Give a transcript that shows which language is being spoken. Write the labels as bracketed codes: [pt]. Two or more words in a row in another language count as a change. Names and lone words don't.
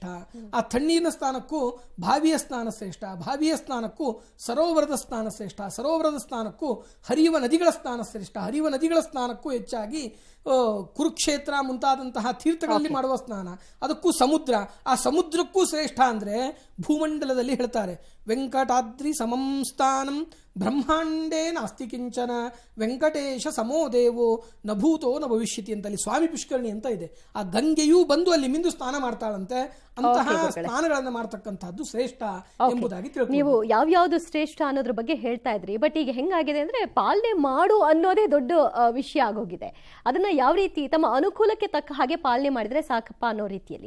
[kn] ಆ ತಣ್ಣೀರಿನ ಸ್ನಾನಕ್ಕೂ ಬಾವಿಯ ಸ್ನಾನ ಶ್ರೇಷ್ಠ, ಬಾವಿಯ ಸ್ನಾನಕ್ಕೂ ಸರೋವರದ ಸ್ನಾನ ಶ್ರೇಷ್ಠ, ಸರೋವರದ ಸ್ನಾನಕ್ಕೂ ಹರಿಯುವ ನದಿಗಳ ಸ್ನಾನ ಶ್ರೇಷ್ಠ, ಹರಿಯುವ ನದಿಗಳ ಸ್ನಾನಕ್ಕೂ ಹೆಚ್ಚಾಗಿ ಕುರುಕ್ಷೇತ್ರ ಮುಂತಾದಂತಹ ತೀರ್ಥಗಳಲ್ಲಿ ಮಾಡುವ ಸ್ನಾನ, ಅದಕ್ಕೂ ಸಮುದ್ರ, ಆ ಸಮುದ್ರಕ್ಕೂ ಶ್ರೇಷ್ಠ ಅಂದರೆ ಭೂಮಂಡಲದಲ್ಲಿ ಹೇಳ್ತಾರೆ, [sa] ವೆಂಕಟಾದ್ರಿ ಸಮಂ ಸ್ಥಾನಂ ಬ್ರಹ್ಮಾಂಡೇ ನಾಸ್ತಿ ಕಿಂಚನ ವೆಂಕಟೇಶ ಸಮೋ ದೇವೋ ನ ಭೂತೋ ನ ಭವಿಷ್ಯತಿ [kn] ಅಂತಲ್ಲಿ ಸ್ವಾಮಿ ಪುಷ್ಕರಣಿ ಅಂತ ಇದೆ. ಆ ಗಂಗೆಯೂ ಬಂದು ಅಲ್ಲಿ ಮಿಂದು ಸ್ನಾನ ಮಾಡ್ತಾಳಂತೆ. ಅಂತಹ ಸ್ನಾನಗಳನ್ನು ಮಾಡ್ತಕ್ಕಂಥದ್ದು ಶ್ರೇಷ್ಠ ಎಂಬುದಾಗಿ ತಿಳ್ಕೊಂಡು, ನೀವು ಯಾವ್ಯಾವ್ದು ಶ್ರೇಷ್ಠ ಅನ್ನೋದ್ರ ಬಗ್ಗೆ ಹೇಳ್ತಾ ಇದ್ರಿ. ಬಟ್ ಈಗ ಹೆಂಗಾಗಿದೆ ಅಂದ್ರೆ ಪಾಲನೆ ಮಾಡು ಅನ್ನೋದೇ ದೊಡ್ಡ ವಿಷಯ ಆಗೋಗಿದೆ. ಅದನ್ನ ಯಾವ ರೀತಿ ತಮ್ಮ ಅನುಕೂಲಕ್ಕೆ ತಕ್ಕ ಹಾಗೆ ಪಾಲನೆ ಮಾಡಿದ್ರೆ ಸಾಕಪ್ಪ ಅನ್ನೋ ರೀತಿಯಲ್ಲಿ.